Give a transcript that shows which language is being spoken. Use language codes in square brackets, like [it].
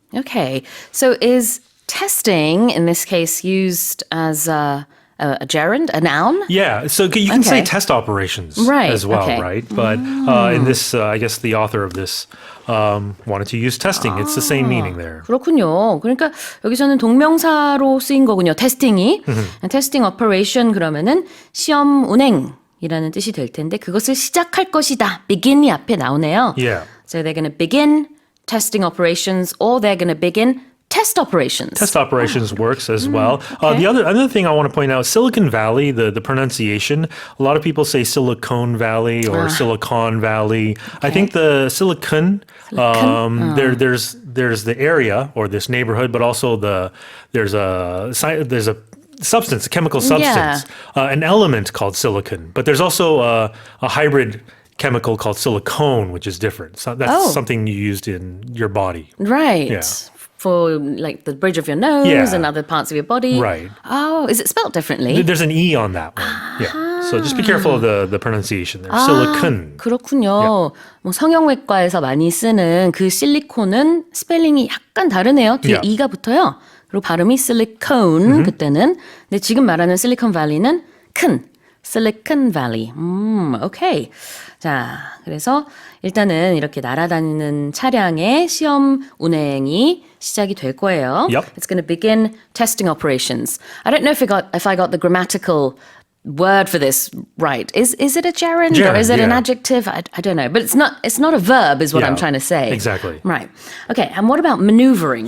[en] Okay. So is testing, in this case, used as a gerund, a noun? Yeah, so you can say Okay. test operations Right, as well, okay. right? But in this, I guess the author of this wanted to use testing. It's the same meaning there. [ko] 그렇군요. 그러니까 여기서는 동명사로 쓰인 거군요. 테스팅이. 테스팅 오퍼레이션 그러면은 시험 운행이라는 뜻이 될 텐데 그것을 시작할 것이다. begin이 앞에 나오네요. [en] Yeah. So they're going to begin testing operations or they're going to begin test operations. Test operations works as well. okay. The other thing I want to point out, Silicon Valley, the pronunciation, a lot of people say Silicon Valley or Silicon Valley. I think the Silicon, there's the area or this neighborhood, but also there's a substance, a chemical substance, an element called silicon. But there's also a hybrid chemical called silicone, which is different. So that's something you used in your body. Right. Yeah. For like the bridge of your nose Yeah. and other parts of your body. Right. Oh, is it spelled differently? There's an E on that one. Yeah. So just be careful of the pronunciation there. Silicon. [ko] 그렇군요. 뭐 성형외과에서 많이 쓰는 그 실리콘은 스펠링이 약간 다르네요. 뒤에 [en] Yeah. [ko] E가 붙어요. 그리고 발음이 silicone 그때는. 근데 지금 말하는 실리콘밸리는 큰 Silicon Valley. 오케이. 자, 그래서 일단은 이렇게 날아다니는 차량의 시험 운행이 시작이 될 거예요. [en] Yep. It's going to begin testing operations. I don't know if I got the grammatical word for this right. Is it a gerund or Gerund, is it an yeah. adjective? I don't know, but it's not a verb is what Yeah, I'm trying to say. exactly. Right. Okay, and what about maneuvering?